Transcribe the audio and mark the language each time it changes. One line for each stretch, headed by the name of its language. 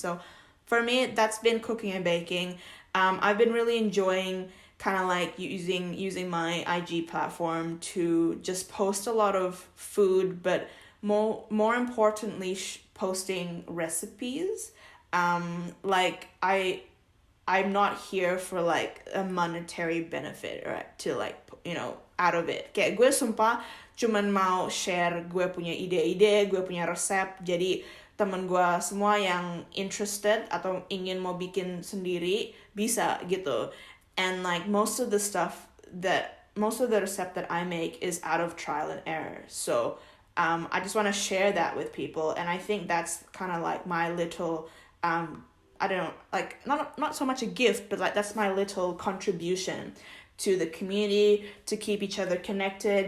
English: So for me, that's been cooking and baking. I've been really enjoying kind of like using my IG platform to just post a lot of food, but more importantly, posting recipes. Like I'm not here for like a monetary benefit or to like, you know, out of it.
Indonesian: Kayak gue sumpah cuman mau share gue punya ide-ide, gue punya resep. Jadi temen gue semua yang interested atau ingin mau bikin sendiri bisa gitu.
English: And like most of the recipe that I make is out of trial and error. So I just want to share that with people, and I think that's kind of like my little I don't know, like not so much a gift, but like that's my little contribution to the community, to keep each other connected.